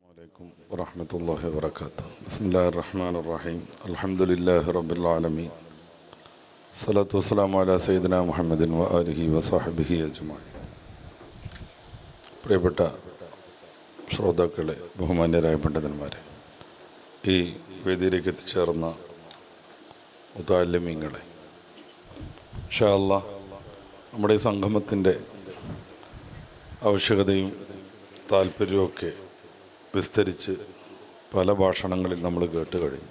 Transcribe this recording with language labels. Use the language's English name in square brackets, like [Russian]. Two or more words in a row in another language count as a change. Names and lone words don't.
[Arabic] عليكم ورحمة الله وبركاته. بسم الله الرحمن الرحيم. الحمد لله رب العالمين. الصلاة والسلام على سيدنا محمد وآله وصحبه أجمعين. [Malayalam] പ്രിയപ്പെട്ട ശ്രോതാക്കളെ, ബഹുമാന്യരായ പണ്ഡിതന്മാരെ, ഈ വേദിയിലേക്ക് എത്തിച്ചേർന്ന മുതഅല്ലിമീങ്ങളെ, [Arabic] إن شاء الله [Malayalam] നമ്മുടെ ഈ സംഗമത്തിൻ്റെ ആവശ്യകതയും താല്പര്യമൊക്കെ വിസ്തരിച്ച് പല ഭാഷണങ്ങളിൽ നമ്മൾ കേട്ട് കഴിഞ്ഞു.